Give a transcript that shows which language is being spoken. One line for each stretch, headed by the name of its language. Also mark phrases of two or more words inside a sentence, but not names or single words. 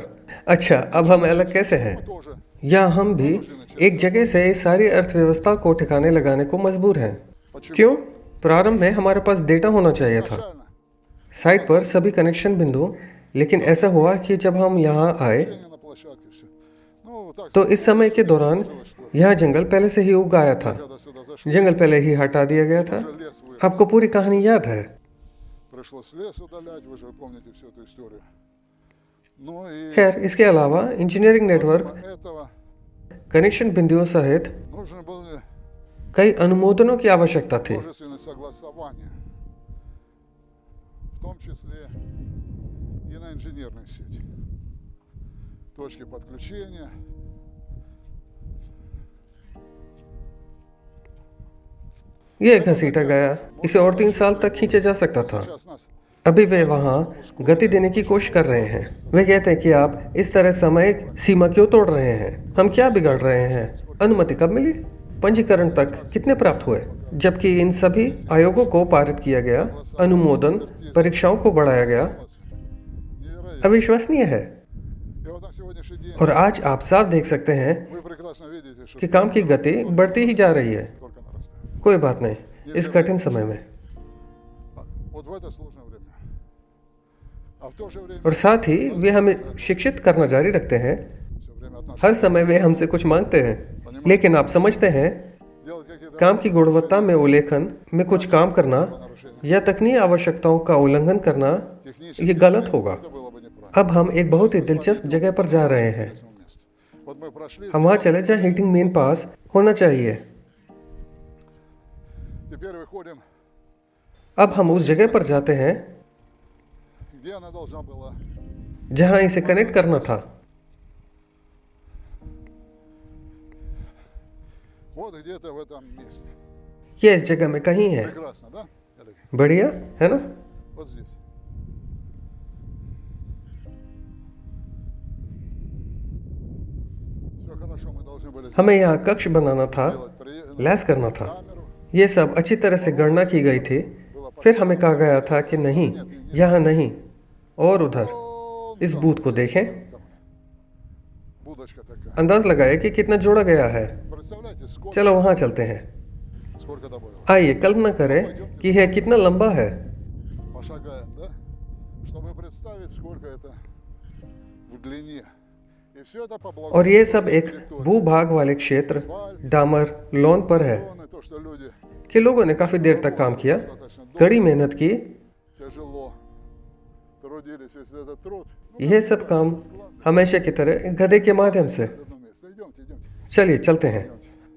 Hindi: अच्छा, अब हम अलग कैसे हैं?
Russian: тоже
Hindi: या हम भी एक जगह से सारी अर्थव्यवस्था को ठिकाने लगाने को मजबूर हैं। क्यों? प्रारंभ में हमारे पास डेटा होना चाहिए था।
Russian: изначально
Hindi: साइट पर सभी कनेक्शन बिंदु लेकिन ऐसा हुआ कि जब हम यहाँ आए
Russian: Общение на площадке, все. Ну, вот так
Hindi: तो इस समय के दौरान
Russian: случилось, что
Hindi: यहाँ जंगल पहले से ही उग आया था।
Russian: когда сюда зашли,
Hindi: जंगल पहले ही हटा दिया गया था।
Russian: уже лес вырос.
Hindi: आपको पूरी कहानी याद है।
Russian: Пришлось лес удалять, вы же помните всю эту историю. Ну и
Hindi: खैर, इसके अलावा
English: engineering network
Russian: помимо этого
Hindi: कनेक्शन बिंदुओं सहित
Russian: нужны были
Hindi: कई अनुमोदनों की आवश्यकता थी,
Russian: множественные согласования, в том числе и на инженерной сети. Точки подключения.
Hindi: ये घसीटा गया। इसे और 3 साल तक खींचा जा सकता था।
Russian: Сейчас нас
Hindi: अभी वे वहाँ गति देने की कोशिश कर रहे हैं। वे कहते हैं कि आप इस तरह समय सीमा क्यों तोड़ रहे हैं, हम क्या बिगाड़ रहे हैं। अनुमति कब मिली, पंजीकरण तक कितने प्राप्त हुए, जबकि इन सभी आयोगों को पारित किया गया, अनुमोदन परीक्षाओं को बढ़ाया गया।
Russian: невероятно.
Hindi: अविश्वसनीय है।
Russian: И вот на сегодняшний день
Hindi: और आज आप साफ देख सकते हैं
Russian: вы прекрасно видите, что
Hindi: कि काम की गति बढ़ती ही जा रही है।
Russian: только нарастает.
Hindi: कोई बात नहीं, इस कठिन समय में।
Russian: Вот в это сложное время. А в то же время
Hindi: और साथ ही वे हमें शिक्षित करना जारी रखते हैं।
Russian: все время от нас
Hindi: हर समय वे हमसे कुछ मांगते हैं, लेकिन आप समझते हैं
Russian: делать какие-то
Hindi: काम की गुणवत्ता में उल्लेखन में कुछ काम करना
Russian: нарушения.
Hindi: या तकनीकी आवश्यकताओं का उल्लंघन करना
Russian: Технически
Hindi: ये गलत होगा।
Russian: это было бы неправильно.
Hindi: अब हम एक बहुत ही दिलचस्प जगह पर जा रहे हैं।
Russian: Интересное место. Вот мы прошли,
Hindi: हम वहाँ चले जहाँ
English: heating main
Hindi: पास होना चाहिए।
Russian: теперь выходим,
Hindi: अब हम उस जगह पर जाते हैं
Russian: где она должна была.
Hindi: जहाँ इसे कनेक्ट करना था।
Russian: Вот где-то в этом месте.
Hindi: ये इस जगह में कहीं है।
Russian: Прекрасно, да? Олег?
Hindi: बढ़िया है ना।
Russian: Вот здесь. Все хорошо, мы должны были
Hindi: हमें यहाँ कक्ष बनाना था,
Russian: сделать
Hindi: लैस करना था।
Russian: камеру.
Hindi: ये सब अच्छी तरह से गणना की गई थी। फिर हमें कहा गया था कि नहीं, यहाँ नहीं और उधर।
Russian: Вон
Hindi: इस
Russian: там,
Hindi: बूथ को देखें,
Russian: там будочка такая.
Hindi: अंदाज लगाए कि कितना जोड़ा गया है।
Russian: Представляете, сколько,
Hindi: चलो वहाँ चलते हैं।
Russian: сколько добавилось?
Hindi: आइए कल्पना करें कि यह कितना लंबा है।
Russian: Пошагаем, да? Чтобы представить, сколько это в длине. И все это по
Hindi: और ये सब एक भूभाग वाले क्षेत्र डामर लॉन पर है
Russian: Зоны, то, что люди
Hindi: कि लोगों ने काफी देर तक काम किया, कड़ी मेहनत की।
Russian: тяжело трудились, весь этот труд.
Hindi: यह सब काम हमेशा की तरह गधे के माध्यम से।
Russian: В одно место. Идемте, идемте.
Hindi: चलिए चलते हैं।
Russian: идемте.